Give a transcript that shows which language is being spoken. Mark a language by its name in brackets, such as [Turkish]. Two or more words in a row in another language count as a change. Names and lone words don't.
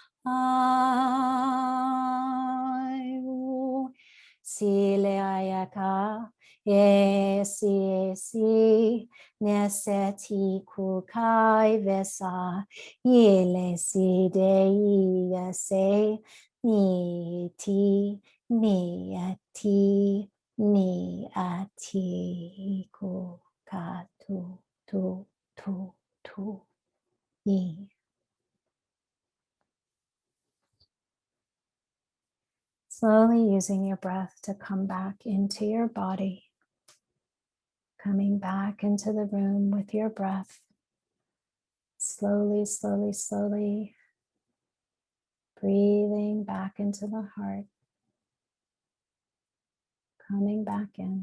[English] ai o sile ayaka si neseti kukai vesa yele si de se ni ti ni ati ni ati kuka tu ni. Slowly using your breath to come back into your body, coming back into the room with your breath. Slowly, slowly, slowly breathing back into the heart, coming back in.